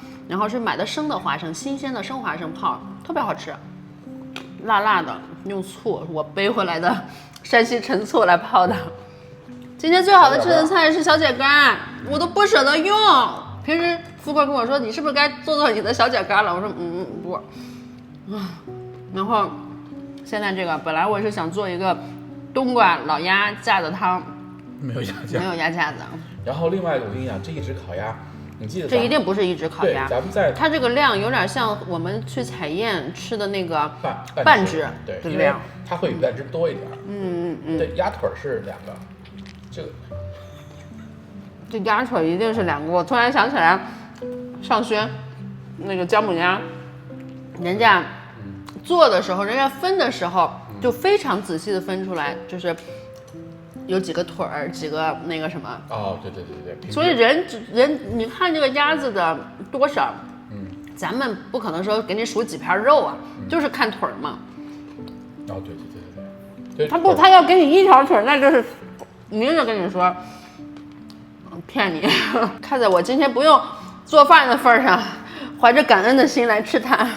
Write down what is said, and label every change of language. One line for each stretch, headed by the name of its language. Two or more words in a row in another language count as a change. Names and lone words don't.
Chinese: 然後是買的生的花生，新鮮的生花生泡，特別好吃，辣辣的，用醋，我背回來的山西陳醋來泡的。今天最好的吃的菜是小姐乾，我都不捨得用。平時富貴跟我說，你是不是該做你的小姐乾了？我說不。然後現在這個本來我是想做一個冬瓜老鴨架子湯，沒有鴨架子。然後另外我跟你講，這一隻烤鴨，你記得這一定不是一隻烤鴨，咱們在它這個量有點像我們去彩宴吃的那個半隻的量，它會比半隻多一點。對，鴨腿是2個。這鴨腿一定是2個。我突然想起來，上軒那個薑母鴨，人家做的時候，人家分的時候就非常仔細的分出來，就是有幾個腿兒，幾個那個什麼。哦，對。所以人，你看這個鴨子的多少，咱們不可能說給你數幾片肉啊，就是看腿兒嘛。哦，對。他要給你一條腿，那就是。明着跟你說，騙你！看在我今天不用做飯的份上，懷着感恩的心來吃它。